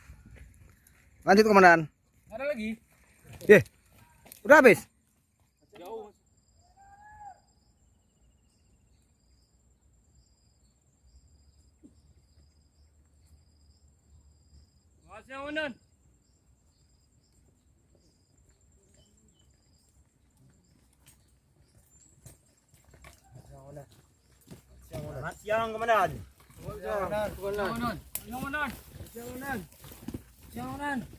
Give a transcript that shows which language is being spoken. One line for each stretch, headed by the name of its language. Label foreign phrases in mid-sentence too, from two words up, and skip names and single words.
Indonesian: Lanjut komandan. Ada lagi? Udah habis. Jauh. Selamat siang, Komandan. Selamat siang, Komandan. Komandan. Komandan. Komandan. Komandan. Komandan.